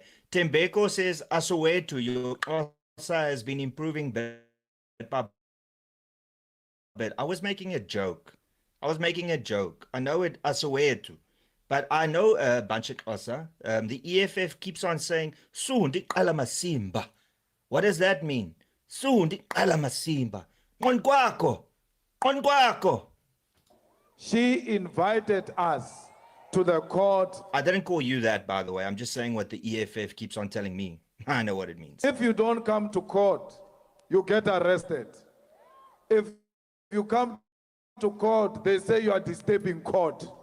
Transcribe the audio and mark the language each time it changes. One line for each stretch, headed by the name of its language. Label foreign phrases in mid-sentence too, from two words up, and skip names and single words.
English: Tembeko says, Asoweto, your CASA has been improving bit by bit. I was making a joke. I know it, Asoweto. But I know a bunch of CASA. The EFF keeps on saying, soon, di Masimba. What does that mean? Soon, di Masimba.
Zulu: Onkwako.
English: She invited us to the court. I didn't call you that, by the way. I'm just saying what the EFF keeps on telling me. I know what it means. If you don't come to court, you get arrested. If you come to court, they say you are disturbing court.